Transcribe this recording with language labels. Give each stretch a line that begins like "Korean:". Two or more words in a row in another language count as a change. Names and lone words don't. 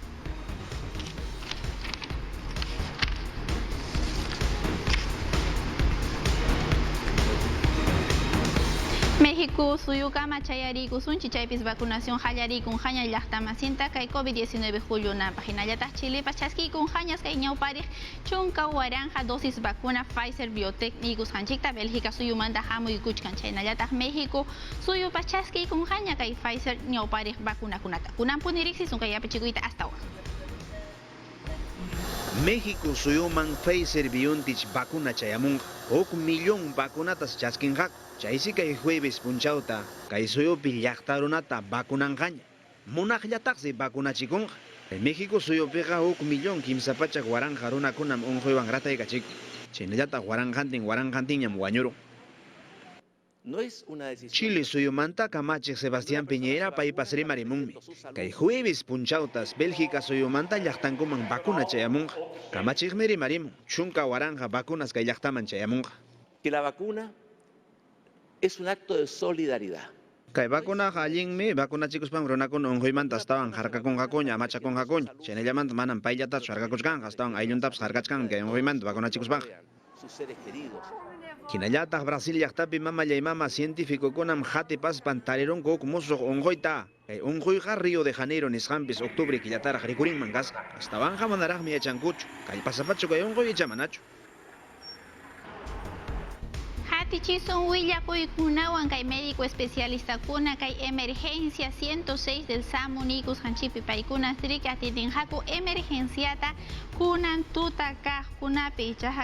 Quechua: México suyukama chayarikusunchi chaypis vacunación hallarikun haña llaqtamasinta kay COVID-19 jullunanpaq hinallataq Chilepas chaskikun hañas kay ñawpariq chunka waranja dosis vacuna Pfizer Biotech nikusqanchikta Bélgica suyumanta hamuykuchkan chaynallataq México suyupas chaskikun haña kay Pfizer ñawpariq vacunakunata kunanpuni riqsisun kay apichikuyta
Spanish: hasta ahora.
Quechua: México suyuman Pfizer BioNTech vacuna chayamun 1 millón vacunatas chaskinqaq chaysi kay jueves punchawta kay suyupi llaqtarunata vacunanqaña munaqllataqsi vacunachikunqa México suyupiqa 1 millón kimsa pachak waranja runakunam unquywan rataykachik chaynallataq waranqantinñam wañurun. Chile suyumanta kamachik Sebastián Piñera paypas rimarimunmi kay jueves punchawtas Bélgica suyumanta llaqtankuman vacuna chayamunqa kamachikmi rimarimun chunka waranja vacunas kay llaqtaman chayamunqa.
Spanish: Que la vacuna es un acto de solidaridad.
Quechua: Kay vacunaqa allinmi vacunachikuspan runakuna unquymanta astawan harkakunqakuña amachakunqakuña chaynallamanta manan payllatachu harkakuchkanqa astawan aylluntapas harkachkan kay unquymanta vacunachikuspanqa.
Spanish: Sus seres queridos.
Quechua: Hinallataq Brasil llaqtapi mama científicokunam hatipaspan tarirunku huk musuq unquyta kay unquyqa Río de Janeiro nisqanpis octubre killataraq rikurinman kasqa astawanqa manaraqmi yachankuchu kallpasapachu kay unquy icha manachu. Hatichison willakuykunawan kay
Spanish: médico especialista
Quechua: kuna kay emergencia 106 del SAMU nikusqanchipi paykuna riki atidinqaku emergenciata kunan tuta kaqkunapi ichaqa